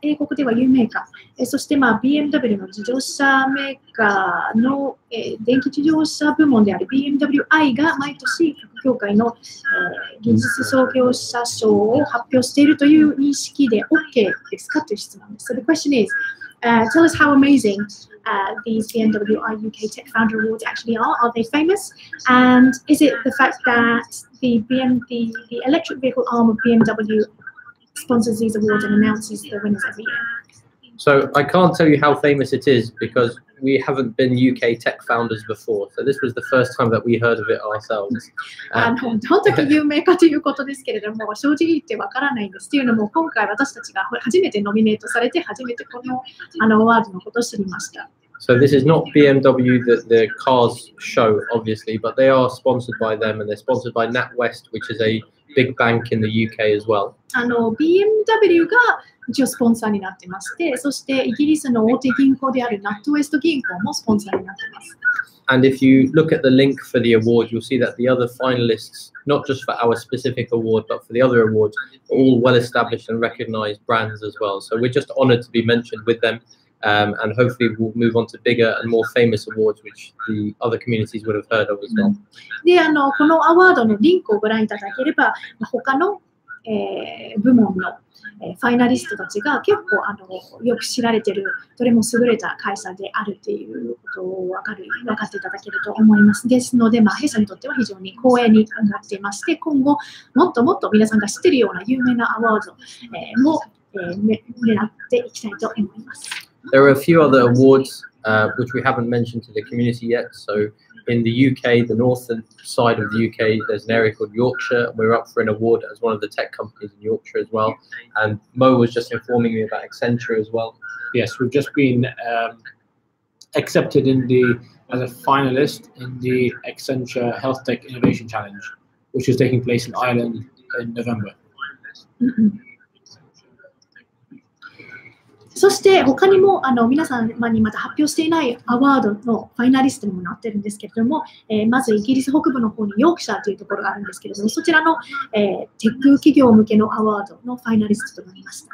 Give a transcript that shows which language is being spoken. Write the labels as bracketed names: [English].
[Japanese] 英国では有名か。そして、BMW の自動車メーカーの、電気自動車部門である BMWi が毎年各協会の、技術創業者賞を発表しているという認識で OK ですかという質問です。 [English] So the question is, tell us how amazing these BMWi UK Tech Founder Awards actually are. Are they famous? And is it the fact that the electric vehicle arm of BMW sponsors these awards and announces the winners every year? So I can't tell you how famous it is because we haven't been UK tech founders before. So this was the first time that we heard of it ourselds. [Japanese] 本当に有名かということですけれども、正直言ってわからないんです。というのも、今回私たちが初めてノミネートされて、初めてこのアワードのことを知りました。 [English] So this is not BMW, the cars show, obviously, but they are sponsored by them, and they're sponsored by NatWest, which is a big bank in the UK as well. [Japanese] BMW が一応スポンサーになってまして、そしてイギリスの大手銀行であるナットウェスト銀行もスポンサーになってます。 [English] And if you look at the link for the award, you'll see that the other finalists, not just for our specific award, but for the other awards, are all well-established and recognized brands as well. So we're just honored to be mentioned with them. And hopefully we'll move on to bigger and more famous awards, which the other communities would have heard of as well. [Japanese] で、このアワードのリンクをご覧いただければ、他の、部門の、ファイナリストたちが結構よく知られている、どれも優れた会社であるということを分かっていただけると思います。ですので、弊社にとっては非常に光栄に思っていまして、今後もっともっと皆さんが知っているような有名なアワード、も、狙っていきたいと思います。 [English] There are a few other awards which we haven't mentioned to the community yet. So in the UK, the northern side of the UK, there's an area called Yorkshire. We're up for an award as one of the tech companies in Yorkshire as well. And Mo was just informing me about Accenture as well. Yes, we've just been accepted as a finalist in the Accenture Health Tech Innovation Challenge, which is taking place in Ireland in November. [Japanese] そして他にも皆さんにまだ発表していないアワードのファイナリストにもなっているんですけれども、まずイギリス北部の方にヨークシャーというところがあるんですけれども、そちらの、テック企業向けのアワードのファイナリストとなりました。